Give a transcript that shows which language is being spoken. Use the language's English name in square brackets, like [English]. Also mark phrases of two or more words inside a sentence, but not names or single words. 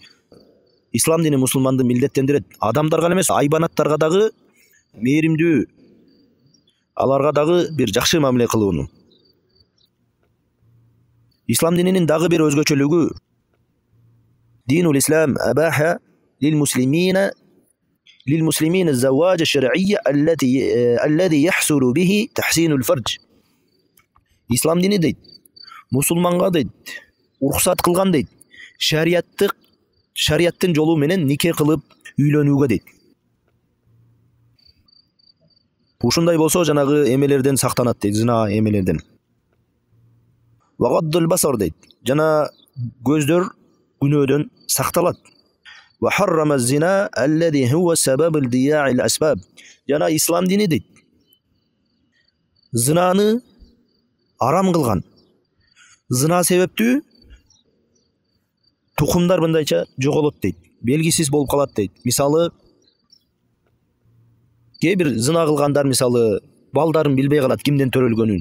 [Kyrgyz] Ислам дини мусулманды милдеттендирет. Адамдарга эле эмес, айбанаттарга дагы мээримдүү, аларга дагы бир жакшы мамиле кылууну. Ислам дининин дагы бир өзгөчөлүгү [Arabic] دين الإسلام أباح للمسلمين الزواج الشرعي الذي يحصل به تحسين الفرج. [Kyrgyz] Ислам дини дейт, мусулманга дейт, уруксат кылган дейт, шариаттын жолу менен нике кылып үйлөнүүгө дейт. Ушундай болсо жанагы эмелерден сактанат дейт, зина эмелерден. [Arabic] وغض البصر [Kyrgyz] дейт, жана көздөр күнөөдөн сакталат. [Arabic] وحرم الزنا الذي هو سبب الضياع الأسباب. [Kyrgyz] Жана ислам дини дейт, зинаны арам кылган. Зина себептүү тукумдар мындайча жоголот дейт, белгисиз болуп калат дейт. Мисалы, кээ бир зина кылгандар мисалы балдарын билбей калат кимден төрөлгөнүн.